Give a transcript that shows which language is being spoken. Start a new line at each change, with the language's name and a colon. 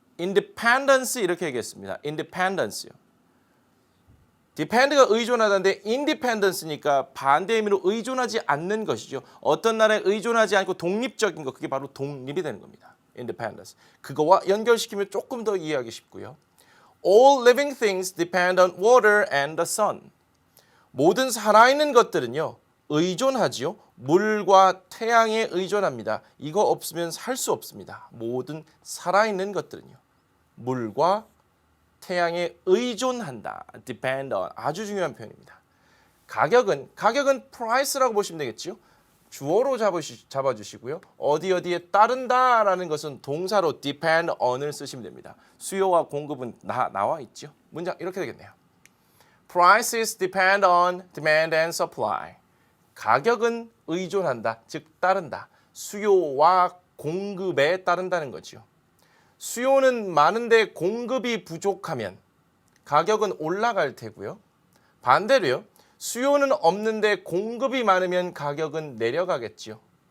Korean: independence 이렇게 얘기했습니다. independence요. depend가 의존하다인데 independence니까 반대 의미로 의존하지 않는 것이죠. 어떤 나라에 의존하지 않고 독립적인 것, 그게 바로 독립이 되는 겁니다.
English: independence.
Korean: 그거와 연결시키면 조금 더 이해하기 쉽고요.
English: All living things depend on water and the sun.
Korean: 모든 살아있는 것들은요. 의존하지요. 물과 태양에 의존합니다. 이거 없으면 살 수 없습니다. 모든 살아있는 것들은요. 물과 태양에 의존한다. depend on. 아주 중요한 표현입니다. 가격은 price라고 보시면 되겠죠. 주어로 잡아주시고요. 어디에 따른다라는 것은 동사로 depend on을 쓰시면 됩니다. 수요와 공급은 나와 있죠. 문장 이렇게 되겠네요.
English: Prices depend on demand and supply.
Korean: 가격은 의존한다, 즉 따른다. 수요와 공급에 따른다는 거죠. 수요는 많은데 공급이 부족하면 가격은 올라갈 테고요. 반대로요. 수요는 없는데 공급이 많으면 가격은 내려가겠죠.